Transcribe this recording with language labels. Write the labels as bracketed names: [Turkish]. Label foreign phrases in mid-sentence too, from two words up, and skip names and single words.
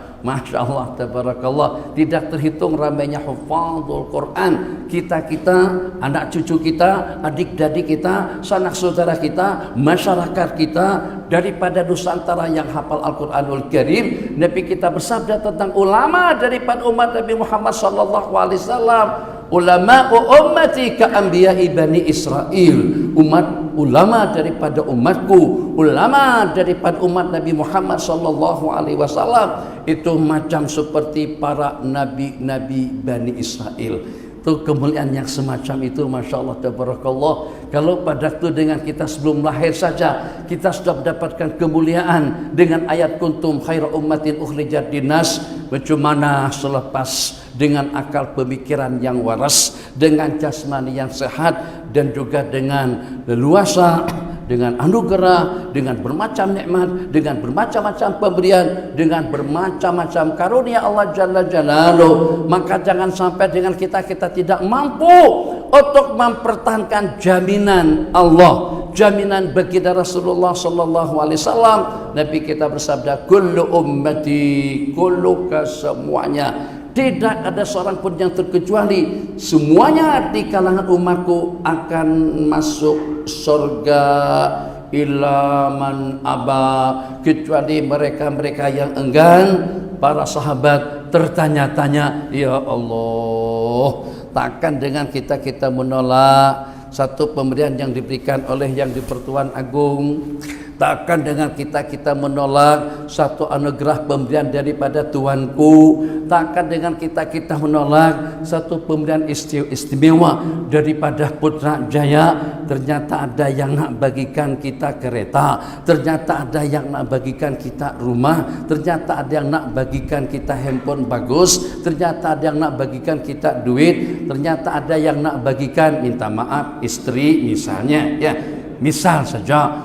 [Arabic] ما شاء الله تبارك الله. [Malay] Tidak terhitung ramainya [Arabic] حفاظ القرآن, [Malay] kita anak cucu kita, adik-adik kita, sanak saudara kita, masyarakat kita daripada Nusantara yang hafal [Arabic] القرآن الكريم. [Malay] Nabi kita bersabda tentang ulama daripada umat Nabi Muhammad SAW, [Arabic] علماء أمتي كأنبياء بني إسرائيل. [Malay] Ulama daripada umatku, ulama daripada umat Nabi Muhammad [Arabic] صلى الله عليه وسلم [Malay] itu macam seperti para nabi-nabi Bani Israel. Itu kemuliaan yang semacam itu, [Arabic] ما شاء الله، تبارك الله. [Malay] Kalau pada itu dengan kita sebelum lahir saja kita sudah mendapatkan kemuliaan dengan ayat [Arabic] كنتم خير أمة أخرجت للناس, [Malay] bagaimana selepas dengan akal pemikiran yang waras, dengan jasmani yang sehat, dan juga dengan leluasa, dengan anugerah, dengan bermacam nikmat, dengan bermacam-macam pemberian, dengan bermacam-macam karunia [Arabic] الله جل جلاله. [Malay] Maka jangan sampai dengan kita tidak mampu untuk mempertahankan jaminan Allah, jaminan baginda Rasulullah [Arabic] صلى الله عليه وسلم. [Malay] Nabi kita bersabda, [Arabic] كل أمتي, [Malay] kulluka, semuanya, tidak ada seorang pun yang terkecuali, semuanya di kalangan umatku akan masuk surga [Arabic] إلا من أبى, [Malay] kecuali mereka-mereka yang enggan. Para sahabat tertanya-tanya, [Arabic] يا الله, [Malay] takkan dengan kita menolak satu pemberian yang diberikan oleh yang di-Pertuan Agung? Takkan dengan kita menolak satu anugerah pemberian daripada Tuanku? Takkan dengan kita menolak satu pemberian istimewa daripada Putra Jaya? Ternyata ada yang nak bagikan kita kereta, ternyata ada yang nak bagikan kita rumah, ternyata ada yang nak bagikan kita handphone bagus, ternyata ada yang nak bagikan kita duit, ternyata ada yang nak bagikan, minta maaf, istri misalnya, ya, misal saja.